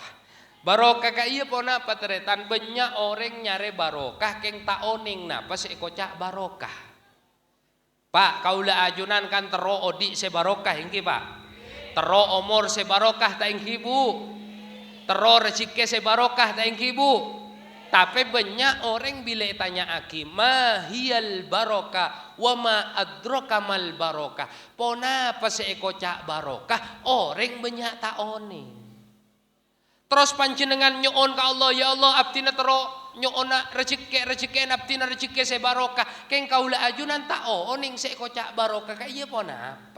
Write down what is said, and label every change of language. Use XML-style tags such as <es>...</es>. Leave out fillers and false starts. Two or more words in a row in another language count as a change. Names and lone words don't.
<mad>Barokah ka iya pon apa teretan banyak orang nyare barokah keng tak oning napa se kocak barokah. Pak kaula ajunan kan tero odik sebarokah ingki Pak. Tero umur sebarokah ta ingki Bu. Tero rezeki sebarokah ta ingki Bu. Tapi banyak orang bila tanya aki</mad> <ar>ما هي البركة وما أدراك ما البركة.</ar> <mad>Pona apa seeko cak barokah orang banyak tak oning. Terus panjenengan nyoon ka Allah ya Allah abdina tero nyoona rezeki abdina rezeki se barokah keng kaula ajunan tak oning se kocak barokah ka iya pon apa.</mad>